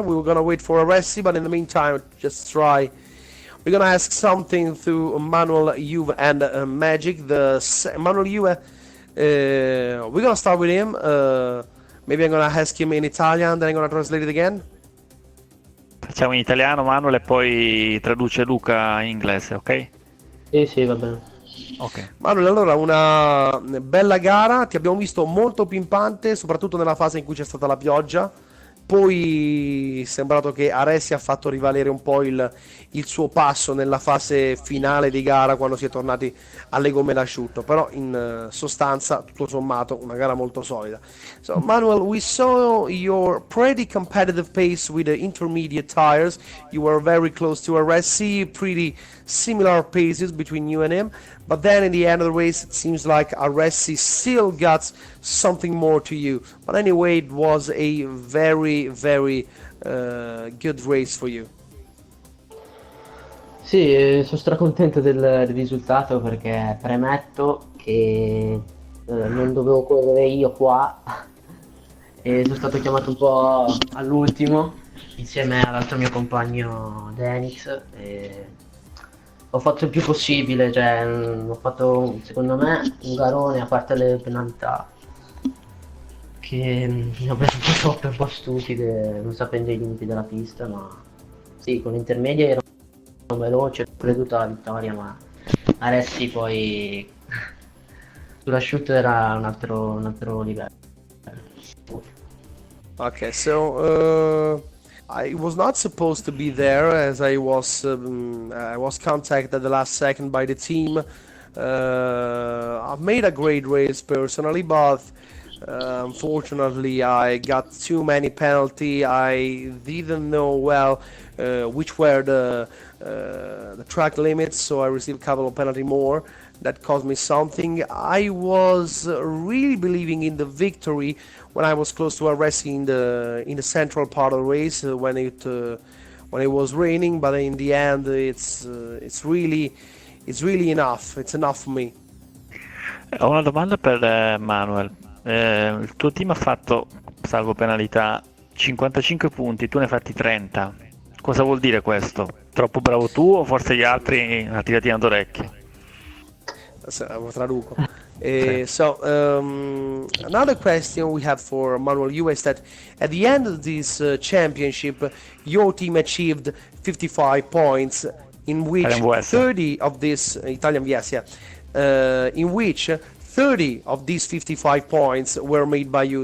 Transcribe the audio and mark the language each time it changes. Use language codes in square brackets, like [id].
[en] We were gonna wait for Aresi, but in the meantime, just try. We're gonna ask something to Manuel Juve and Magic. Manuel Juve. We're gonna start with him. Maybe I'm gonna ask him in Italian, then I'm gonna translate it again. [it] Facciamo in italiano, Manuel, e poi traduce Luca in inglese, ok? Sì, va bene. Ok. Manuel, allora, una bella gara. Ti abbiamo visto molto pimpante, soprattutto nella fase in cui c'è stata la pioggia. Poi è sembrato che Aresi ha fatto rivalere un po' il suo passo nella fase finale di gara, quando si è tornati alle gomme d'asciutto, però in sostanza tutto sommato una gara molto solida. [en] So Manuel, we saw your pretty competitive pace with the intermediate tires. You were very close to Aresi, pretty similar paces between you and him, but then in the end of the race it seems like Aresi still got something more to you. But anyway, it was a very good race for you. [it] Sì, sono stracontento del risultato, perché premetto che non dovevo correre io qua e sono stato chiamato un po' all'ultimo insieme all'altro mio compagno Denix, e ho fatto il più possibile, cioè ho fatto secondo me un garone, a parte le penalità che mi ho preso un po' troppe, un po' stupide, non sapendo i limiti della pista, ma sì, con l'intermedia ero veloce, ho preso tutta la vittoria, ma Aresi poi sull'asciutto era un altro livello. [en] Okay, so I was not supposed to be there, as I was contacted at the last second by the team. I've made a great race personally, but Unfortunately, I got too many penalty. I didn't know well which were the track limits, so I received a couple of penalty more. That cost me something. I was really believing in the victory when I was close to a racing in the central part of the race when it was raining, but in the end it's really enough. It's enough for me. [it] Ho una domanda per Manuel. Il tuo team ha fatto, salvo penalità, 55 punti, tu ne hai fatti 30. Cosa vuol dire questo? Troppo bravo tu o forse gli altri una tiratina d'orecchie? Traduco. Sì. [en] Another question we have for Manuel you is that at the end of this championship, your team achieved 55 points, in which Italian VS. 30 of this Italian VS, yeah, in which 30 of these 55 points were made by you.